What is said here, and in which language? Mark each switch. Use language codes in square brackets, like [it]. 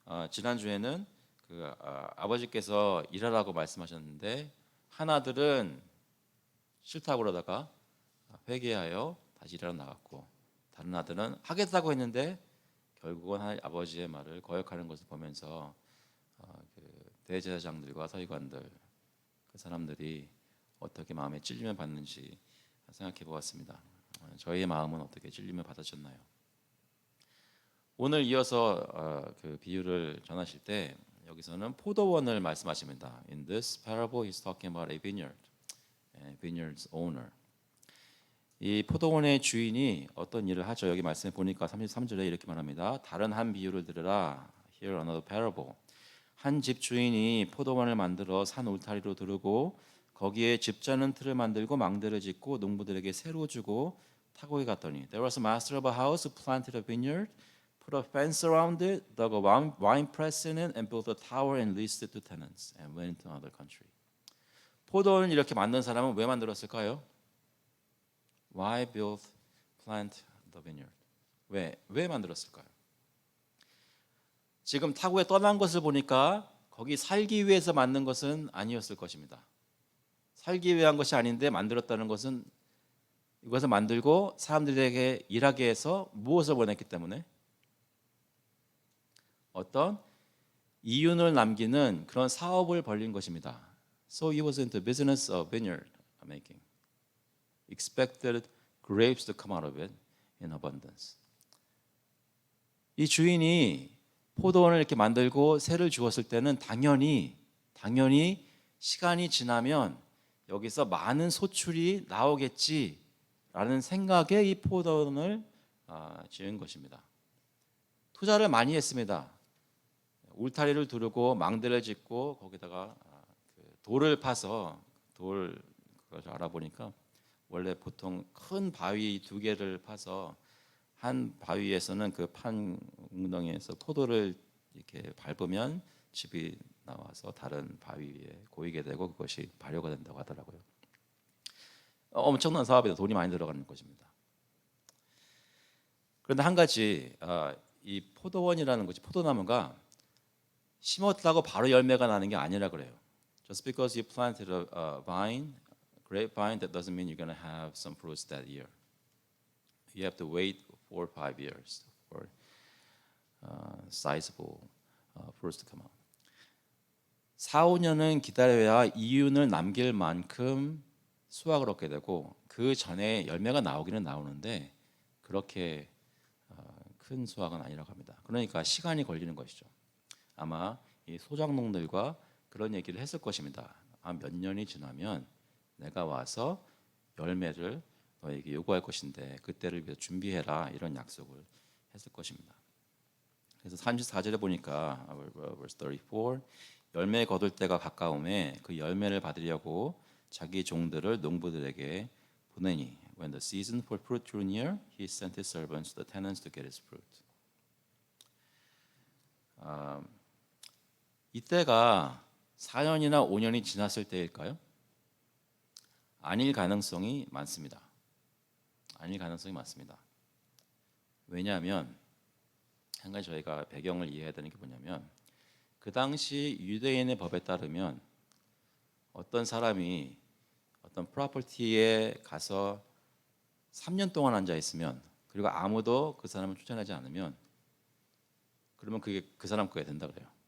[ko] 지난주에는 아버지께서 일하라고 말씀하셨는데 한 아들은 싫다고 그러다가 회개하여 다시 일하러 나갔고 다른 아들은 하겠다고 했는데 결국은 아버지의 말을 거역하는 것을 보면서 대제사장들과 서기관들 그 사람들이 어떻게 마음에 찔림을 받는지 생각해 보았습니다. 저희의 마음은 어떻게 찔림을 받으셨나요? 오늘 이어서 그 비유를 전하실 때 여기서는 포도원을 말씀하십니다. [en] In this parable, he's talking about a vineyard, vineyard's owner. [ko] 이 포도원의 주인이 어떤 일을 하죠? 여기 말씀해 보니까 33절에 이렇게 말합니다. 다른 한 비유를 들으라. [en] Here another parable. [ko] 한 집 주인이 포도원을 만들어 산 울타리로 두르고 거기에 집자는 틀을 만들고 망대를 짓고 농부들에게 새로 주고 타국에 갔더니 [en] There was a master of a house who planted a vineyard, put a fence around it, dug a wine press in it, and built a tower and leased it to tenants, and went to another country. [ko] 포도원을 이렇게 만든 사람은 왜 만들었을까요? [en] Why plant the vineyard? [ko] 왜 만들었을까요? 지금 타국에 떠난 것을 보니까 거기 살기 위해서 만든 것은 아니었을 것입니다. 살기 위한 것이 아닌데 만들었다는 것은 이것을 만들고 사람들에게 일하게 해서 무엇을 원했기 때문에 어떤 이윤을 남기는 그런 사업을 벌린 것입니다. [en] So he was into business of vineyard making. Expected grapes to come out of it in abundance. [ko] 이 주인이 포도원을 이렇게 만들고 새를 주었을 때는 당연히 시간이 지나면 여기서 많은 소출이 나오겠지라는 생각에 이 포도원을 지은 것입니다. 투자를 많이 했습니다. 울타리를 두르고 망대를 짓고 거기다가 그 돌을 파서 그걸 알아보니까 원래 보통 큰 바위 두 개를 파서 한 바위에서는 그 판 웅덩이에서 포도를 이렇게 밟으면 즙이 나와서 다른 바위 위에 고이게 되고 그것이 발효가 된다고 하더라고요. 엄청난 사업에 돈이 많이 들어가는 것입니다. 그런데 한 가지 이 포도원이라는 것이 포도나무가 심었다고 바로 열매가 나는 게 아니라 그래요. [en] Just because you planted a vine, grapevine, that doesn't mean you're going to have some fruits that year. You have to wait 4 or 5 years for sizable fruits to come out. [ko] 4, 5년은 기다려야 이윤을 남길 만큼 수확을 얻게 되고 그 전에 열매가 나오기는 나오는데 그렇게 큰 수확은 아니라고 합니다. 그러니까 시간이 걸리는 것이죠. 아마 이 소작농들과 그런 얘기를 했을 것입니다. 몇 년이 지나면 내가 와서 열매를 너에게 요구할 것인데 그때를 위해서 준비해라 이런 약속을 했을 것입니다. 그래서 34절에 보니까 [en] verse 34 [ko] 열매 거둘 때가 가까움에 그 열매를 받으려고 자기 종들을 농부들에게 보내니 [en] when the season for fruit drew near he sent his servants to the tenants to get his fruit. [ko] 이때가 4년이나 5년이 지났을 때일까요? 아닐 가능성이 많습니다. 아닐 가능성이 많습니다. 왜냐하면 한 가지 저희가 배경을 이해해야 되는 게 뭐냐면 그 당시 유대인의 법에 따르면 어떤 사람이 어떤 프로퍼티에 가서 3년 동안 앉아 있으면 그리고 아무도 그 사람을 추천하지 않으면 그러면 그게 그 사람 거에 된다 그래요.